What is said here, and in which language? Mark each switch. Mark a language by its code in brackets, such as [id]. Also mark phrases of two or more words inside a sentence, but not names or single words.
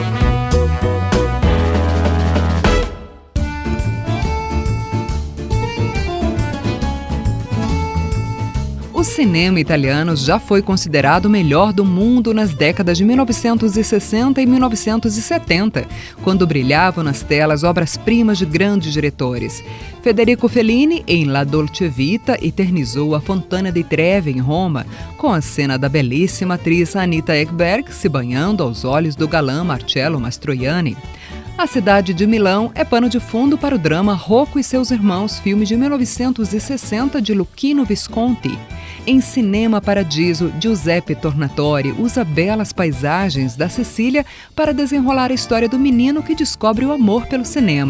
[pt] O cinema italiano já foi considerado o melhor do mundo nas décadas de 1960 e 1970, quando brilhavam nas telas obras-primas de grandes diretores. Federico Fellini, em La Dolce Vita, eternizou a Fontana di Trevi, em Roma, com a cena da belíssima atriz Anita Ekberg se banhando aos olhos do galã Marcello Mastroianni. A cidade de Milão é pano de fundo para o drama Rocco e seus Irmãos, filme de 1960 de Luchino Visconti. Em Cinema Paradiso, Giuseppe Tornatore usa belas paisagens da Sicília para desenrolar a história do menino que descobre o amor pelo cinema.